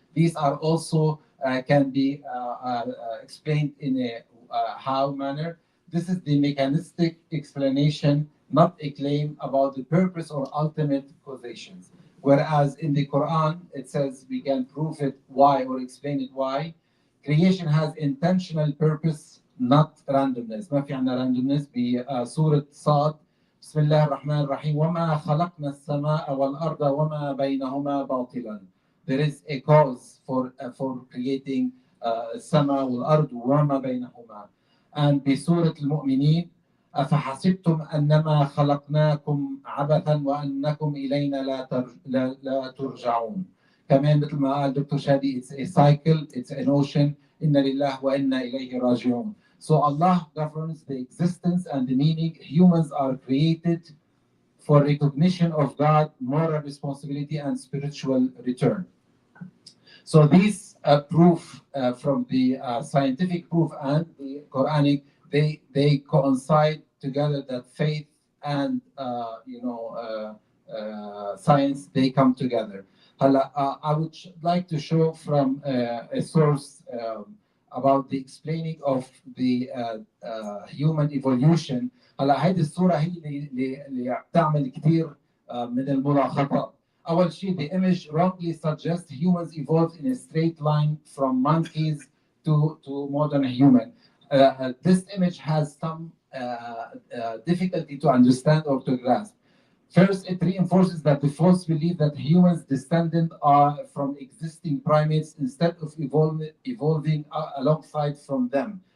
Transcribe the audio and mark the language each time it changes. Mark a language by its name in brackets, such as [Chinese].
[English] These are also can be explained in a how manner. This is the mechanistic explanation, not a claim about the purpose or ultimate causations. Whereas in the Quran, it says we can prove it why or explain it why. Creation has intentional purpose, not randomness. [Arabic] ما في عندنا randomness. بسورة صاد بسم الله الرحمن الرحيم وما خلقنا السماء والأرض وما بينهما باطلا. [English] There is a cause for creating [Arabic] السماء والأرض وما بينهما. [English] And [Arabic] بسورة المؤمنين أفحسبتم أنما خلقناكم عبثا وأنكم إلينا لا ترجعون. كمان مثل ما قال دكتور شادي, [English] it's a cycle, it's an ocean. [Arabic] إن لله وإنا إليه راجعون. [English] So Allah governs the existence and the meaning. Humans are created for recognition of God, moral responsibility, and spiritual return. So these proof from the scientific proof and the Quranic, they coincide together that faith and science, they come together. I would like to show from a source about the explaining of the human evolution. [Arabic] هلا هيدي الصورة هي اللي بتعمل كثير من الملاحظات. أول شيء, [English] the image wrongly suggests humans evolved in a straight line from monkeys to modern human. This image has some difficulty to understand or to grasp. First, it reinforces that the false belief that humans descended are from existing primates instead of evolving alongside from them.